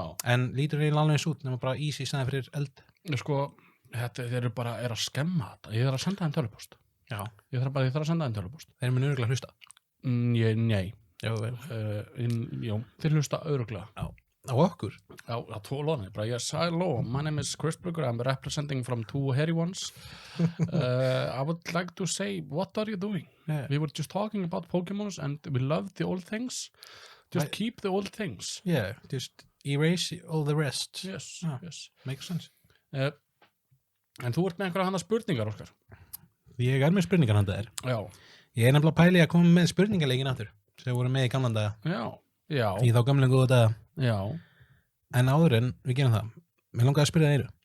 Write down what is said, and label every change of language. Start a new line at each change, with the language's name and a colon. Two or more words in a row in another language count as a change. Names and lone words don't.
Icelandic: En lítur eiginlega alveg eins út, nema bara ís í staðinn fyrir eld. Sko, þeir eru bara að skemma þetta. Ég þarf að senda þeim tölvupóst. Já. Ég þarf að senda þeim tölvupóst. Þeir munu örugglega hlusta. Nei. Já, Jú, þeir hlusta örugglega. Já. Á okkur? Já, á tvo loðni. Bara,
English: yes, hello, my name is Chris Brugger. I'm representing from two hairy ones. I would like to say, what are you doing? Yeah. We were just talking about Pokemons and we love the old things. Just keep the old things. Yeah, just erase all the rest. Yes, yes. Makes sense.
Icelandic: En þú ert með einhverja handa spurningar, Óskar? Ég er með spurningar handa þér. Já. Ég er nefnilega pæli að koma með spurningarleikin aftur, sem voru með í gamlan daga. Já. Í þá gamla góða daga. Já. En áður en við gerum það, mér langaði að spyrja það einu.